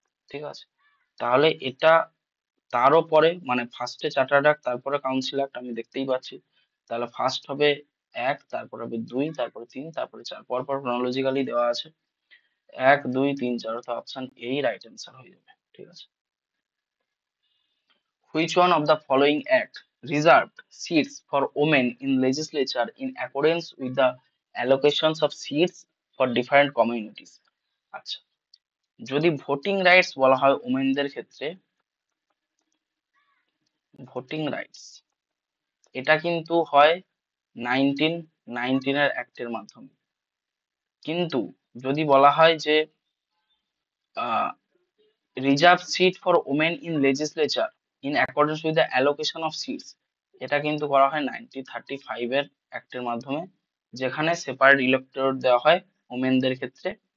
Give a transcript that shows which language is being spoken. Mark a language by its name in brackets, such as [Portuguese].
[Bangla] ঠিক আছে, তাহলে এটা তারও পরে, মানে ফার্স্টে চার্টার্ড অ্যাক্ট তারপরে কাউন্সিল অ্যাক্ট আমি দেখতেই পাচ্ছি। তাহলে ফার্স্ট হবে 1, তারপর হবে 2, তারপরে 3, তারপরে 4, পরপর ক্রনোলজিক্যালি দেওয়া আছে। 1, 2, 3, 4, অর্থাৎ অপশন এই রাইট অ্যান্সার হয়ে যাবে। ঠিক আছে, [English] which one of the following act reserved seats for women in legislature in accordance with the allocations of seats for different communities? [Bangla] আচ্ছা, যদি ভোটিং রাইটস বলা হয় ওমেনদের ক্ষেত্রে, ভোটিং রাইটস এটা কিন্তু হয় 1919 এর অ্যাক্টের মাধ্যমে। কিন্তু যদি বলা হয় যে [English] reserve seat for women in legislature in accordance with the allocation of seats, [Bangla] এটা কিন্তু করা হয় 1935 এর অ্যাক্টের মাধ্যমে, যেখানে সেপারেট ইলেক্টোরেট দেওয়া হয় ওমেনদের ক্ষেত্রে।